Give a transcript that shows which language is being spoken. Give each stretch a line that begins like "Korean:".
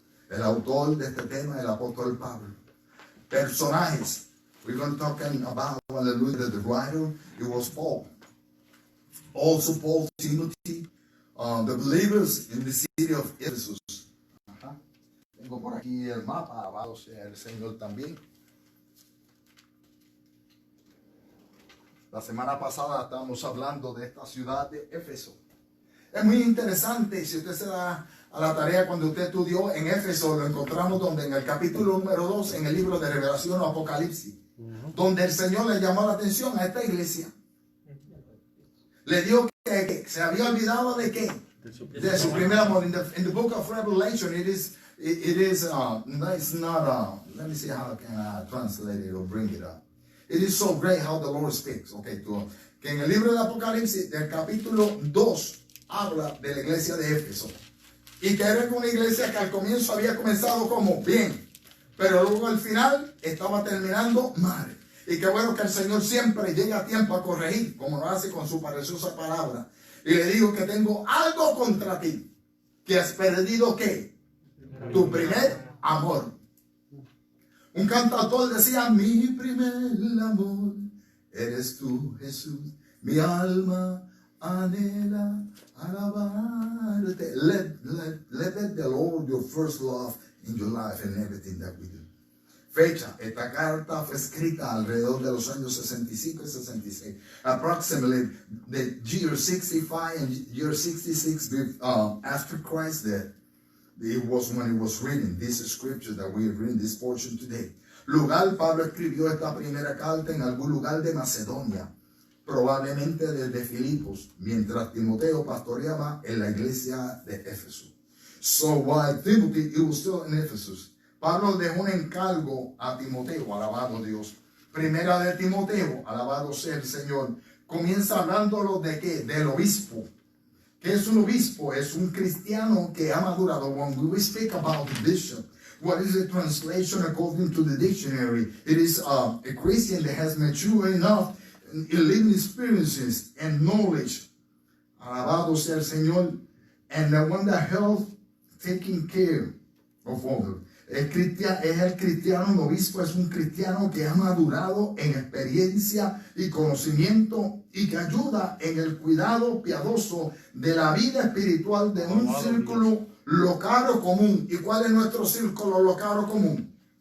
Spanish: El autor de este tema, el apóstol Pablo. Personajes.
English: We're going to talk about, hallelujah, the writer. It was Paul. Also Paul, Timothy, the believers in the city of Ephesus. Ajá.
Spanish: Tengo por aquí el mapa, alabado sea el Señor también. La semana pasada estábamos hablando de esta ciudad de Éfeso. Es muy interesante, si usted se da a la tarea cuando usted estudió en Éfeso, lo encontramos donde en el capítulo número 2, en el libro de Revelación o Apocalipsis, donde el Señor le llamó la atención a esta iglesia. Le dijo que se había olvidado de qué? De su primer amor.
English: In the book of Revelation, it's not, let me see how I can translate it or bring it up. It is so great how the Lord speaks.
Spanish: Okay, que en el libro de Apocalipsis, del capítulo 2, habla de la iglesia de Éfeso. Y que era una iglesia que al comienzo había comenzado como bien, pero luego al final estaba terminando mal. Y qué bueno que el Señor siempre llega a tiempo a corregir, como lo hace con su preciosa palabra. Y le digo que tengo algo contra ti, que has perdido ¿qué? Tu primer amor. Un cantautor decía, mi primer amor eres tú, Jesús. Mi alma anhela alabarte.
English: Let the Lord your first love in your life and everything that we do.
Spanish: Fecha, esta carta fue escrita alrededor de los años 65 y 66.
English: Approximately the year 65 and year 66 after Christ death. It was when he was reading this scripture that we are reading this portion today.
Spanish: Lugar, Pablo escribió esta primera carta en algún lugar de Macedonia, probablemente desde Filipos, mientras Timoteo pastoreaba en la iglesia de Éfeso.
English: So while Timothy was still in Ephesus,
Spanish: Pablo dejó un encargo a Timoteo, alabado Dios. Primera de Timoteo, alabado sea el Señor, comienza hablándolo de qué, del obispo. ¿Qué es un obispo? Es un cristiano que ha madurado.
English: When we speak about the bishop, what is the translation according to the dictionary? It is a Christian that has matured enough in living experiences and knowledge.
Spanish: Alabado sea el Señor.
English: And the one that helps taking care of others.
Spanish: Es el cristiano, un obispo es un cristiano que ha madurado en experiencia y conocimiento y que ayuda en el cuidado piadoso de la vida espiritual de un círculo local o común. ¿Y cuál es nuestro círculo local o común?